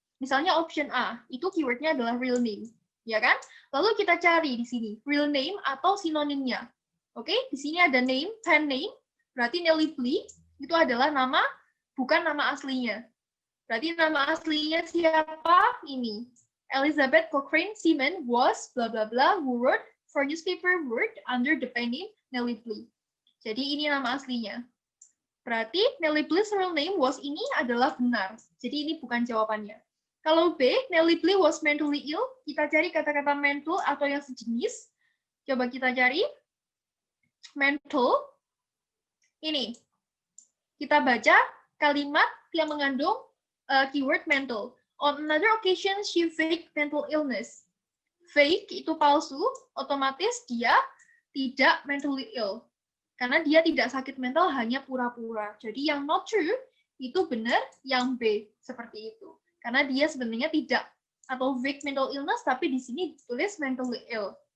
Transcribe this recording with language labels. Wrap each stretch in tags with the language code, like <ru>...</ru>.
<id>Misalnya option A, itu keywordnya adalah real name, ya kan? Lalu kita cari di sini real name atau sinonimnya. Oke, di sini ada name, pen name, berarti Nelly Bly itu adalah nama, bukan nama aslinya. Berarti nama aslinya siapa? Ini.</id> <en>Elizabeth Cochrane Seaman was bla bla bla who wrote for newspaper Word under the pen name Nelly Bly.</en> <id>Jadi ini nama aslinya. Berarti</id> <en>Nelly Bly's real name was</en> <id>ini adalah benar. Jadi ini bukan jawabannya. Kalau B,</id> <en>Nelly Bly was mentally ill,</en> <id>kita cari kata-kata mental atau yang sejenis. Coba kita cari. Mental. Ini. Kita baca kalimat yang mengandung keyword mental.</id> <en>On another occasion, she faked mental illness.</en> <id>Fake itu palsu, otomatis dia tidak mentally ill. Karena dia tidak sakit mental, hanya pura-pura. Jadi yang not true itu benar, yang B seperti itu. Karena dia sebenarnya tidak atau</id> <en>fake mental illness,</en> <id>tapi di sini ditulis</id> <en>mentally ill.</en>